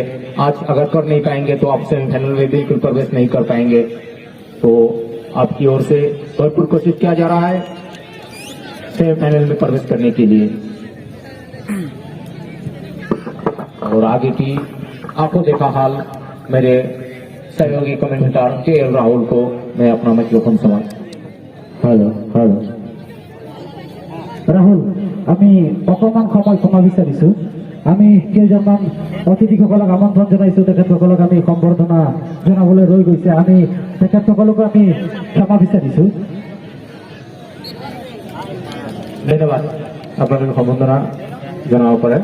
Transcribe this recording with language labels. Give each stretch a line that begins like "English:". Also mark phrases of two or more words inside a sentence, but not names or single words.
Hindi: आज अगर कर नहीं पाएंगे तो आप सेमीफाइनल में बिल्कुल प्रवेश नहीं कर पाएंगे, तो आपकी ओर से भरपूर कोशिश किया जा रहा है सेमीफाइनल में प्रवेश करने के लिए। और आगे की आंखों देखा हाल मेरे सहयोगी कमेंटेटर के.एल. राहुल को मैं अपना माइक्रोफोन समान। हेलो हेलो राहुल,
Assamese: আমি অকমান সময় ক্ষমা বিচাৰিছো। আমি কেইজনমান অতিথিসকলক আমন্ত্ৰণ জনাইছো, তেখেতসকলক আমি সম্বৰ্ধনা জনাবলৈ ৰৈ গৈছে। আমি তেখেতসকলকো আমি ক্ষমা বিচাৰিছো। ধন্যবাদ, আপোনালোকে সম্বৰ্ধনা জনাব পাৰে।